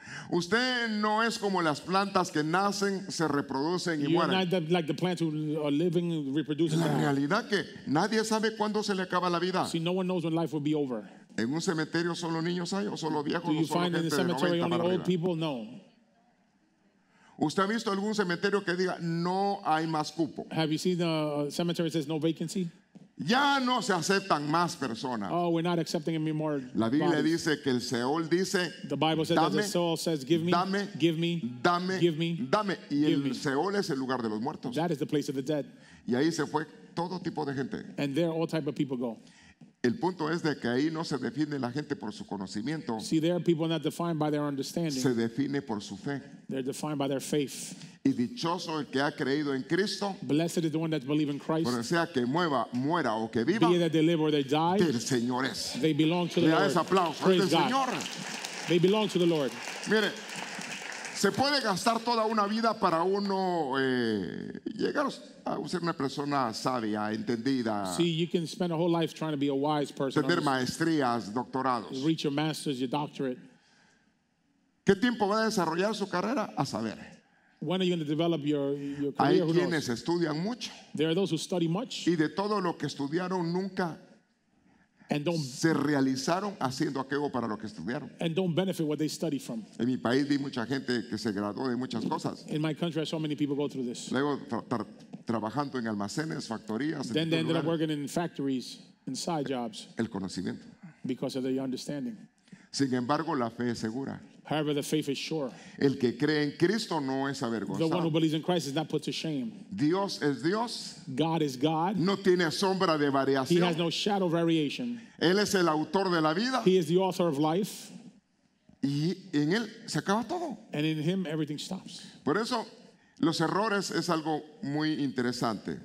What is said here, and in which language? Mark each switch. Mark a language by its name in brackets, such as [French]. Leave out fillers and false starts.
[Spanish] Usted no es como las plantas que nacen, se reproducen y [English] You're [Spanish] mueren. [English] not like the plants who are living, reproducing. [Spanish] La [English] die. [Spanish] realidad que nadie sabe cuándo se le acaba la vida. [English] See, no one knows when life will be over. [Spanish] En un cementerio solo niños hay o solo viejos [English] Do [Spanish] o [English] you [Spanish] solo [English] find in the [Spanish] gente de [English] cemetery [Spanish] 90 [English] only [Spanish] para [English] old [Spanish] arriba. [English] people? No. [Spanish] ¿Usted ha visto algún cementerio que diga no hay más cupo? [English] Have you seen the cemetery that says no vacancy? [Spanish] Ya no se aceptan más personas. [English] Oh, we're not accepting any more [Spanish] La Biblia [English] bodies. [Spanish] dice que el Seol dice, [English] The Bible says that the [Spanish] dame, [English] soul says, give me, [Spanish] dame, [English] give me, [Spanish] dame, [English] give me. [Spanish] dame. Y [English] give [Spanish] el [English] me. [Spanish] Seol es el lugar de los muertos. [English] That is the place of the dead. [Spanish] Y ahí se fue todo tipo de gente. [English] And there all type of people go. [Spanish] El punto es de que ahí no se define la gente por su conocimiento, [English] See, there are people not defined by their understanding. [Spanish] se define por su fe. [English] They're defined by their faith. [Spanish] Y dichoso el que ha creído en Cristo, [English] Blessed is the one that believes in Christ. [Spanish] por sea que muera o que viva, [English] Be it that they live or they die, [Spanish] del Señor es. [English] they belong to the [Spanish] Le da [English] Lord. [Spanish] ese aplauso, es [English] Praise [Spanish] del [English] God. [Spanish] Señor. [English] They belong to the Lord. [Spanish] Mire, se puede gastar toda una vida para uno llegar a ser una persona sabia, entendida, [English] See, you can spend a whole life trying to be a wise person, [Spanish] tener maestrías, doctorados. [English] reach your master's, your doctorate. [Spanish] ¿Qué tiempo va a desarrollar su carrera? A saber. [English] When are you going to develop your [Spanish] Hay [English] career? Who [Spanish] quienes [English] knows? [Spanish] estudian mucho [English] There are those who study much [Spanish] y de todo lo que estudiaron nunca [English] and don't [Spanish] se realizaron haciendo aquello para lo que estudiaron. [English] benefit what they study from. [Spanish] En mi país vi mucha gente que se graduó de muchas cosas. [English] In my country, I saw many people go through this. [Spanish] Luego trabajando en almacenes, factorías, en [English] Then they [Spanish] distintos [English] ended up [Spanish] lugares. [English] working in factories, in side jobs, [Spanish] El conocimiento. [English] because of their understanding. [Spanish] Sin embargo, la fe es segura. [English] However, the faith is sure. [Spanish] El que cree en Cristo no es [English] The one who [Spanish] avergonzado. [English] believes in Christ is not put to shame. [Spanish] Dios es Dios, [English] God is God. [Spanish] no tiene sombra de [English] He has [Spanish] variación. [English] no shadow of variation. [Spanish] Él es el autor de la vida [English] He is the author of life, [Spanish] y en Él se acaba todo. [English] and in Him, everything stops. [Spanish] Por eso, los errores es algo muy interesante.